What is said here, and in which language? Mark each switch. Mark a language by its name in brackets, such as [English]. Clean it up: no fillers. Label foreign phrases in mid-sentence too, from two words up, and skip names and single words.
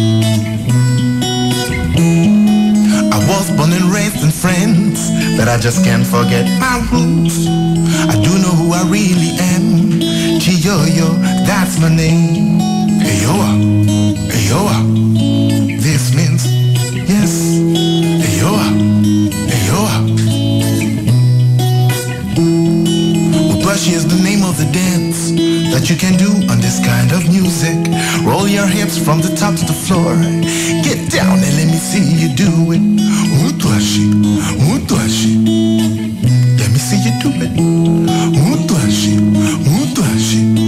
[English] I was born and raised in France, but I just can't forget my roots. I do know who I really am. Chiyoyo, that's my name. [Luba-Lulua] Ayoa, Ayoa. [English] This means yes. [Luba-Lulua] Ayoa, Ayoa. [English] Mutwashi is the name of the dance that you can do on this kind of music. Roll your hips from the top to the floor. Get down and let me see you do it. Mutwashi, Mutwashi. Let me see you do it. Mutwashi, Mutwashi.